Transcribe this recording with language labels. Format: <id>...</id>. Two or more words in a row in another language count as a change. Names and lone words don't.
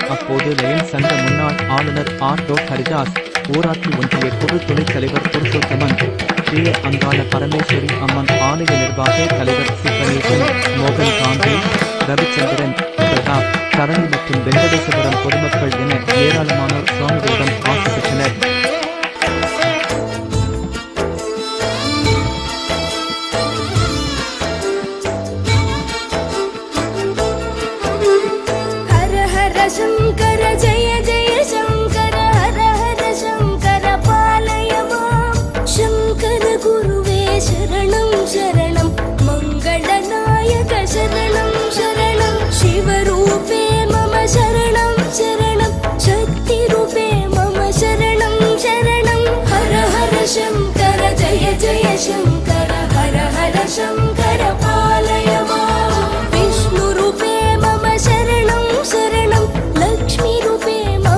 <ta>அப்போது லயன் சங்க முன்னாள் ஆளுநர் ஆர். ஹரிதாஸ், ஊராட்சி ஒன்றிய குழு துணைத் தலைவர் புருஷோத்தமன், ஸ்ரீ அங்காள பரமேஸ்வரி அம்மன் ஆலய நிர்வாக தலைவர் சி. கணேசன், மோகன் காந்தி, ரவிச்சந்திரன், பிரதாப், தரணி மற்றும் வெங்கடேசபுரம் பொதுமக்கள் என ஏராளமானோர் சுவாமிகளிடம் ஆசி பெற்றனர்.</ta> <sa>शंकर जय जय शंकर हर हर शंकर पालय मां शंकर गुरुवे शरणं शरणं मंगलनायक शरणं शरणं शिवरूपे मम शरणं शरणं शक्तिरूपे मम शरणं शरणं हर हर शंकर जय जय शंकर हर हर शंकर पालय मां विष्णुरूपे मम शरणं शरणं लक्ष्मी रूपे मम</sa>